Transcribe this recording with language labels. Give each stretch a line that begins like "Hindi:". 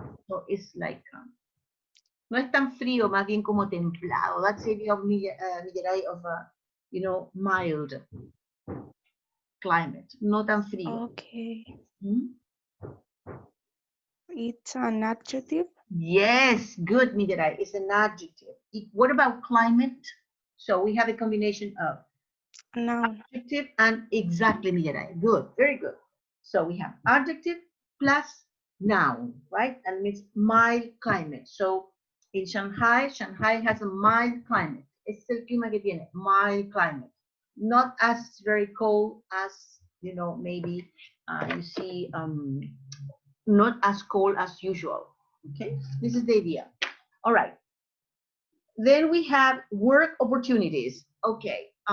English: So it's like
Spanish: no es tan frío, más bien como templado.
English: That's the idea of Millaray of mild climate.
Spanish: No tan frío.
English: Okay. It's an adjective? Yes, good, Millaray. It's an adjective. What about climate? So we have a combination of Noun. Adjective and exactly, Millaray. Good, very good. So we have adjective plus noun, right? And it's mild climate. So In Shanghai, Shanghai has a mild climate.
Spanish: Ese es el clima que tiene, mild climate.
English: Not as very cold as, you know, maybe you see, not as cold as usual. Okay, this is the idea. All right. Then we have work opportunities. Okay.